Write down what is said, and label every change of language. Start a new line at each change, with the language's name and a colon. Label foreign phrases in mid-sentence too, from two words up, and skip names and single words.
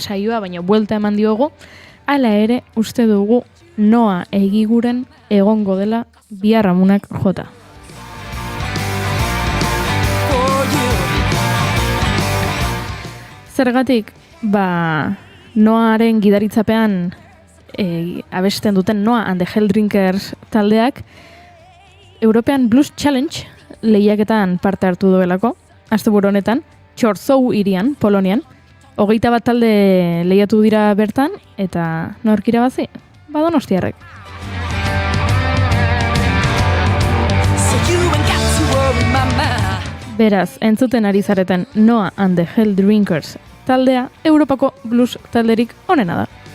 Basque: saioa, baina buelta eman diogu, hala ere uste dugu Noa Egiguren egongo dela Biarramunak jota. Zergatik, Noaren gidaritzapean abesten duten Noa and the Helldrinkers taldeak European Blues Challenge lehiaketan parte hartu duelako, asteburu honetan, Chorzów hirian, Polonian. 21 talde lehiatu dira bertan, eta nork irabazi? Donostiarrek. Beraz, entzuten ari zareten Noa and the Helldrinkers taldea, Europako blues talderik onena da.